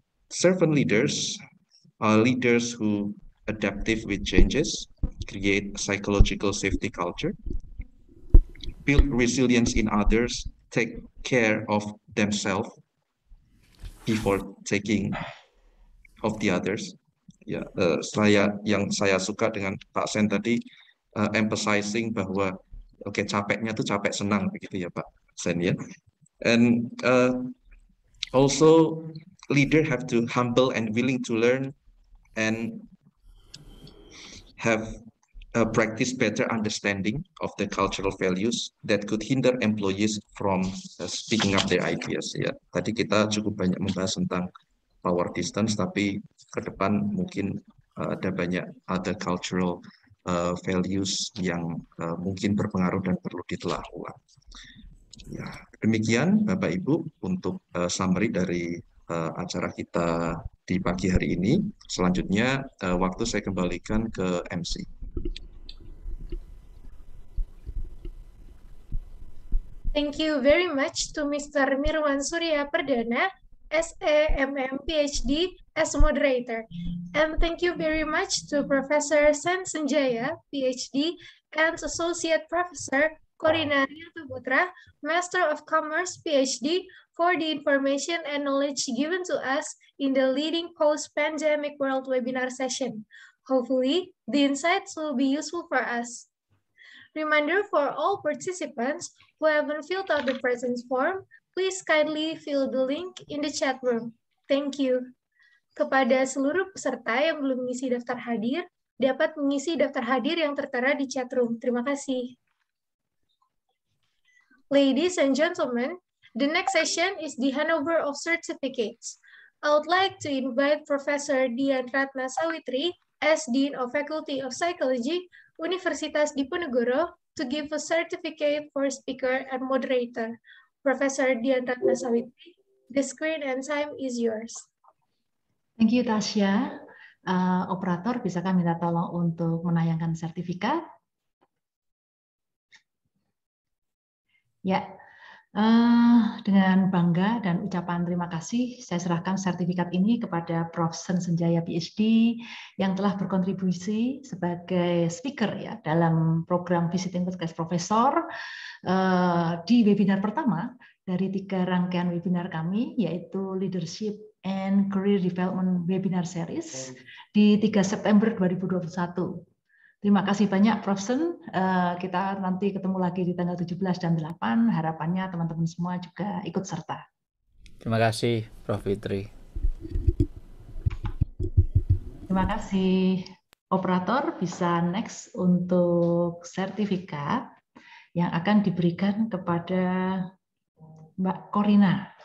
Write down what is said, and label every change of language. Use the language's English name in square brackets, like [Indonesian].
[English] Servant leaders are leaders who adaptive with changes, create psychological safety culture, build resilience in others, take care of themselves before taking of the others. [Indonesian] Yang saya suka dengan Pak Sen tadi emphasizing bahwa capeknya tuh capek senang begitu ya Pak Sen ya. [English] And also leader have to humble and willing to learn and have practice better understanding of the cultural values that could hinder employees from speaking up their ideas. [Indonesian] Tadi kita cukup banyak membahas tentang power distance, tapi ke depan mungkin ada banyak [English] other cultural values [Indonesian] yang mungkin berpengaruh dan perlu ditelah ulang. Demikian Bapak Ibu untuk summary dari acara kita di pagi hari ini. Selanjutnya waktu saya kembalikan ke MC. [English] Thank you very much to Mr. Mirwan Surya Perdhana, SAMM Ph.D. as moderator. And thank you very much to Professor Sendjaya, Ph.D. and Associate Professor Corina Riantoputra, Master of Commerce, Ph.D. for the information and knowledge given to us in the leading post-pandemic world webinar session. Hopefully, the insights will be useful for us. Reminder for all participants who haven't filled out the presence form, please kindly fill the link in the chat room. Thank you. [Indonesian] Kepada seluruh peserta yang belum mengisi daftar hadir, dapat mengisi daftar hadir yang tertera di chat room. Terima kasih. [English] Ladies and gentlemen, the next session is the handover of certificates. I would like to invite Professor Dian Ratna Sawitri, as Dean of Faculty of Psychology, Universitas Diponegoro, to give a certificate for speaker and moderator. Professor Dian Ratna Sawitri, the screen and time is yours. Thank you, [Indonesian] Tasya. Operator, bisakah minta tolong untuk menayangkan sertifikat? Ya, dengan bangga dan ucapan terima kasih, saya serahkan sertifikat ini kepada Prof. Sendjaya Ph.D. yang telah berkontribusi sebagai speaker dalam program Visiting Podcast Professor di webinar pertama dari 3 rangkaian webinar kami, yaitu Leadership and Career Development Webinar Series di 3 September 2021. Terima kasih banyak Prof. Sen. Kita nanti ketemu lagi di tanggal 17 dan 8. Harapannya teman-teman semua juga ikut serta. Terima kasih Prof. Fitri. Terima kasih. Operator bisa next untuk sertifikat yang akan diberikan kepada Mbak Corina.